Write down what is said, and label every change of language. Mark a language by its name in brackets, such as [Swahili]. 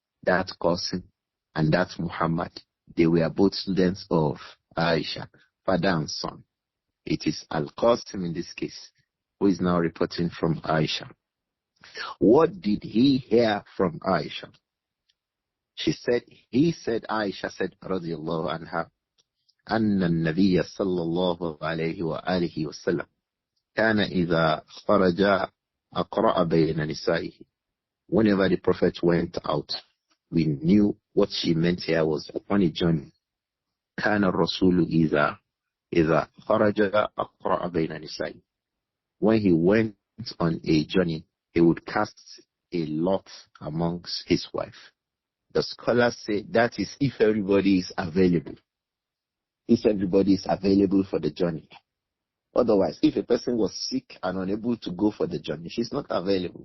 [English] That Qasim and that Muhammad, they were both students of Āishah, father and son. It is Al-Qasim in this case who is now reporting from Āishah. What did he hear from Āishah? She said, he said, Āishah said, radiyallahu anha, [Arabic] أن النبي صلى الله عليه وآله وسلم كان إذا خرج أقرأ بين نسائه. [English] Whenever the Prophet went out, we knew what she meant here was upon a journey. [Arabic] كان الرسول إذا خرج أقرأ بين نسائه. [English] When he went on a journey, he would cast a lot amongst his wife. The scholars say that is if everybody is available. If everybody is available for the journey. Otherwise, if a person was sick and unable to go for the journey, she's not available.